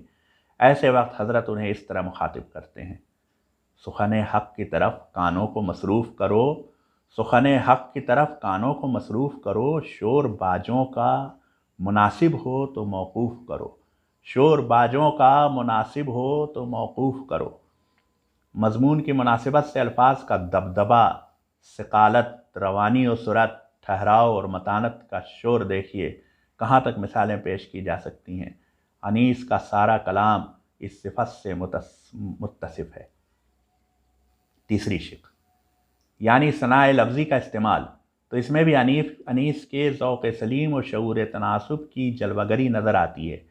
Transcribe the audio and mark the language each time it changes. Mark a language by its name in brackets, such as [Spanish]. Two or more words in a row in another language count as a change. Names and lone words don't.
[Urdu] ایسے وقت حضرت انہیں اس طرح مخاطب کرتے ہیں، سخن حق کی طرف کانوں کو مصروف کرو، سخن حق کی طرف کانوں کو مصروف کرو، شور باجوں کا مناسب ہو تو موقوف کرو، شور باجوں کا مناسب ہو تو موقوف کرو۔ مضمون کی مناسبت سے الفاظ کا دبدبا، ثقالت، روانی و سرعت، ٹھہراؤ اور متانت کا شور دیکھیے، کہاں تک مثالیں پیش کی جا سکتی ہیں۔ انیس کا سارا کلام اس صفت سے متصف ہے۔ تیسری شق یعنی ثناء لفظی کا استعمال، تو اس میں بھی انیس کے ذوق سلیم و شعور تناسب کی جلوگری نظر آتی ہے۔